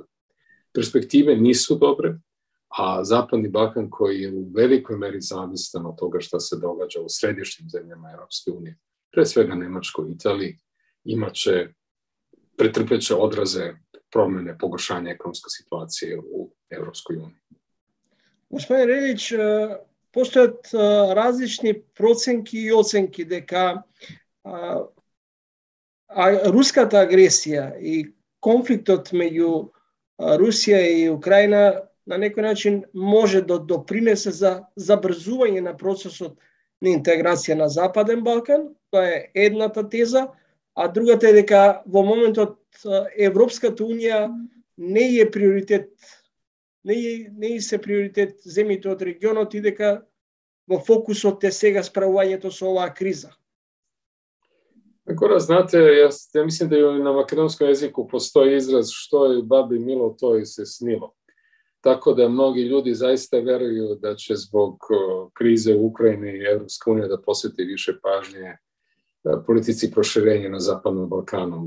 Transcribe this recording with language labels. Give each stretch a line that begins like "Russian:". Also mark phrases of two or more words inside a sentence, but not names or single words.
Serbian: Perspektive nisu dobre, a Zapadni Balkan koji je u velikoj meri zavistan od toga šta se događa u središnjim zemljama Europske unije, pre svega Nemačkoj i Italiji, pretrpeće odraze promjene, pogoršanja ekonomske situacije u Europskoj uniji.
Macedonian: Господин Релич, постојат различни проценки и оценки дека руската агресија и конфликтот меѓу Русија и Украина на некој начин може да допринесе за забрзување на процесот на интеграција на Западен Балкан. Тоа е едната теза, а другата е дека во моментот Европската унија не е приоритет, не е се приоритет земјите од регионот и дека во фокусот е сега справувањето со оваа криза.
Serbian: Ako znate, ja mislim da i na makedonskom jeziku postoji izraz što je babi milo, to je se snilo. Tako da mnogi ljudi zaista veruju da će zbog krize u Ukrajini i Evropska unija da posveti više pažnje politici proširenja na Zapadnom Balkanu.